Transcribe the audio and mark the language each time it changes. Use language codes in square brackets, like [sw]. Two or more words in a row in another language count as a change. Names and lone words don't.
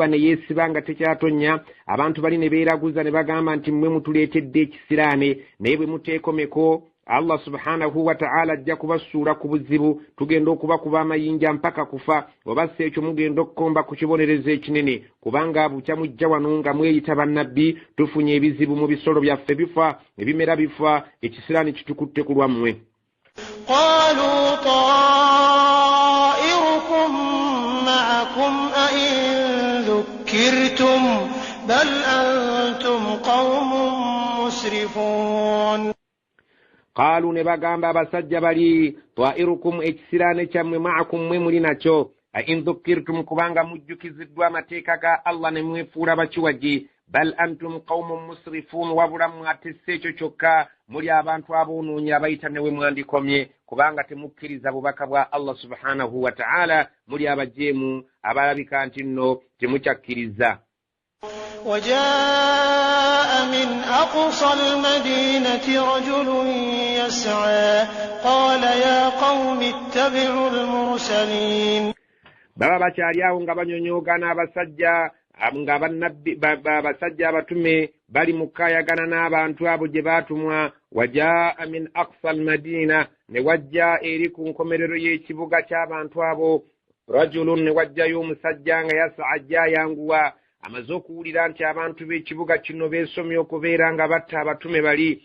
[lg] ne yeesiba nga tekyatonya abantu bali ne beeraguza ne bagamba nti mmwe mutuleetedde ekisiraane naye bwe muteekomeko Allah [ar] سبحانه وتعالى [lg] ajja kubasuula ku buzibu tugenda okubakuba amayinja mpaka kufa obassa ekyo mugenda okukomba ku kibonerezo ekinene kubanga bukya mujja wano nga mweyita bannabbi tufunye ebizibu mu bisolo byaffe bifa ebimera bifa ekisiraani kitukutte ku lwammwe. [ar] قالوا طائركم معكم أئن ذكرتم بل أنتم قوم مسرفون. [lg] قالوا ne bagamba abasajja bali ta'irukum ekisiraane kyammwe ma'akum mwe muli nakyo [ar] إن ذكرتم [lg] kubanga mujjukiziddwa amateeka ga Allah ne mwefuula bakiwagi [ar] بل أنتم قوم مسرفون [lg] wabula mwatisse ekyo kyokka muli abantu aboonoonya abayita ne we mwandikomye kubanga temukkiriza bubaka bwa Allah [ar] سبحانه وتعالى [lg] muli abajeemu abalabika nti nno temukyakkiriza. [ar] وجاء من أقصى المدينة رجل يسعى قال يا قوم اتبعوا المرسلين. [lg] baba bakyali awo nga banyonyooga n'abasajja nga basajja abatume bali mu kkaayagana n'abantu abo gye baatumwa. [ar] وجاء من أقصى المدينة [lg] ne wajja eri ku nkomerero y'ekibuga ky'abantu abo rajulun ne wajjayo omusajja nga yasa ajja ayanguwa amaze okuwulira nti abantu b'ekibuga kino beesomye okubeera nga batta abatume bali.